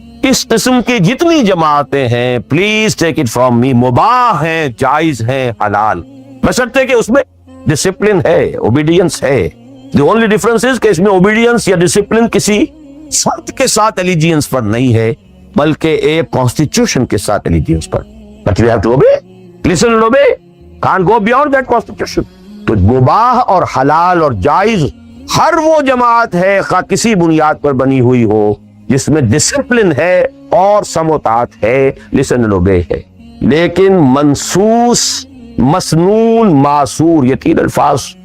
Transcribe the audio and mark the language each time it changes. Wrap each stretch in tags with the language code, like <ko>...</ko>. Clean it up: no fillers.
<ur>اس قسم کی جتنی جماعتیں ہیں,</ur> <en>please take it from me,</en> <ur>مباح ہیں, جائز ہیں, حلال, بشرطے کہ اس میں ڈسپلن ہے, اوبیڈینس ہے.</ur> <en>The only difference is</en> <ur>کہ اس میں اوبیڈینس یا ڈسپلن کسی فرد کے ساتھ allegiance پر نہیں ہے, بلکہ ایک کانسٹیٹیوشن کے ساتھ allegiance per.</ur> <en>But you have to obey, listen and obey, can't go beyond that constitution.</en> <ur>تو مباح اور حلال اور جائز ہر وہ جماعت ہے, خواہ کسی بنیاد پر بنی ہوئی ہو, جس میں ڈسپلن ہے اور سم و طاعت ہے,</ur> <en>listen and obey</en> <ur>ہے. لیکن منسوس, مسنون, معصور, یہ تین الفاظ.</ur>